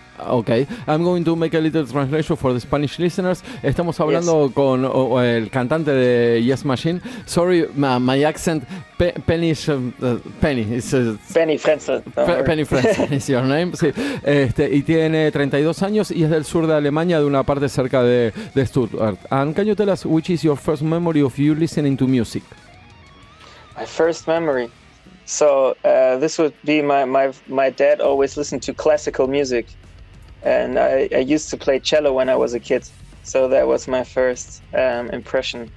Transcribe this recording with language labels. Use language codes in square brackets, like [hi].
[en] Okay, I'm going to make a little translation for the Spanish listeners. [es] Estamos hablando con el cantante de YEAST MACHINE. [en] Sorry, my accent. Penny Frenzel. Penny Frenzel is your name. [es] Sí. Y tiene 32 años y es del sur de Alemania, de una parte cerca de Stuttgart. [en] And can you tell us which is your first memory of you listening to music? My first memory. So this would be my dad always listened to classical music. And I used to play cello when I was a kid, so that was my first impression.